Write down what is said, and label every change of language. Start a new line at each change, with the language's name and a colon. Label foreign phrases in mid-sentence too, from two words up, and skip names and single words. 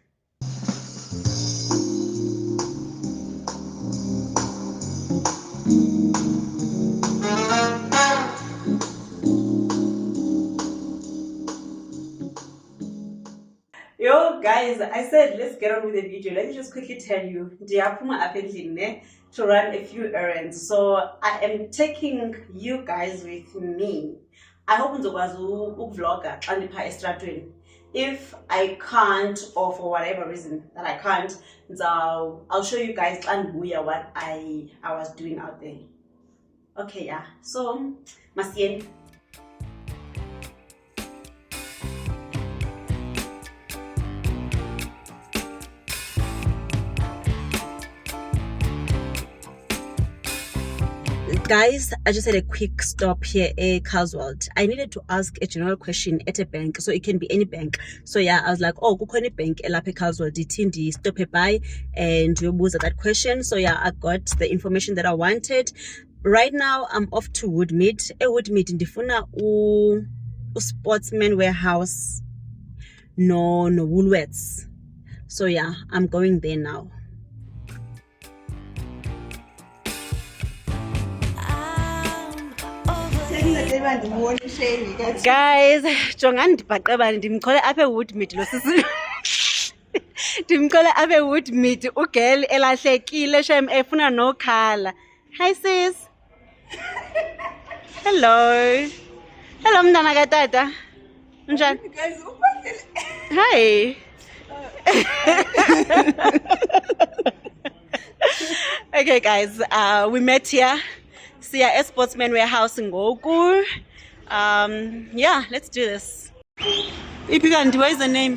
English: Yo guys, I said let's get on with the video. Let me just quickly tell you, to run a few errands. So I am taking you guys with me. I hope
Xhosa: ngizokwazi ukuvlogger xa ndipha estratweni.
English: If I can't, or for whatever reason that I can't, I'll show you guys what I was doing out there. Okay, yeah. So masien. Guys, I just had a quick stop here at Carlswald. I needed to ask a general question at a bank, so it can be any bank. So yeah, I was like, oh, kukho any bank
Xhosa: elapha Carlswald, dithindi
English: stop by and yobuza that question. So yeah, I got the information that I wanted. Right now I'm off to Woodmead.
Xhosa: Woodmead ndifuna Sportsman Warehouse no Woolworths.
English: So yeah, I'm going there now. Guys,
Xhosa: jongani ndibhaqebane ndimkhole apha eWoodmead lo sisi. Ndimkhole apha eWoodmead ugirl elahlekile shem efuna nokhala.
English: Hi sis. Hello.
Xhosa: Hello mntana katata. Unjani?
English: Hi. Okay guys, we met here. See at Sportsman Warehouse in Goku. Yeah, let's do this. Ipigandi, what is the name?